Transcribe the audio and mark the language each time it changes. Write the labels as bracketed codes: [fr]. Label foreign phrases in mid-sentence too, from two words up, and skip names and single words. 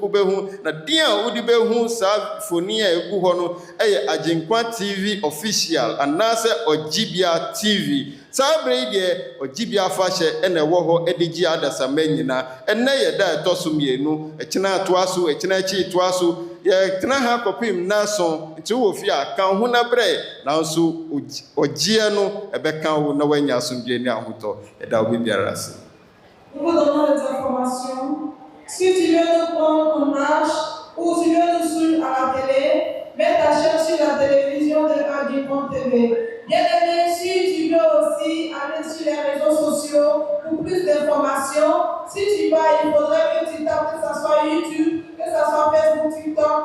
[ak] wobɛhu na dia wodi bɛhu sa foni a egu hɔ no ɛyɛ Agyenkwa TV official anase Gyibia TV sabre de Gyibia afahyɛ ɛna ɛwɔ hɔ edigi adasama nyina ɛnɛ yɛ da ɛtɔ so mienu ɛkyena atoa so ɛkyena akyi toa so yɛ tena ha kɔpem na so nti wo fi a kan ho na brɛ na nso ogie no ɛbɛka wo na wanya asomdwe ne ahotɔ ɛda wo biara ase. [fr] Nous vous donnons les informations. Si tu veux nous prendre en marche ou tu veux nous suivre à la télé, mets ta chaîne sur la télévision de Agyenkwa TV. Bien aimé, si tu veux aussi aller sur les réseaux sociaux pour plus d'informations, si tu vas, il faudrait que tu tapes, que ce soit YouTube, que ce soit Facebook, TikTok.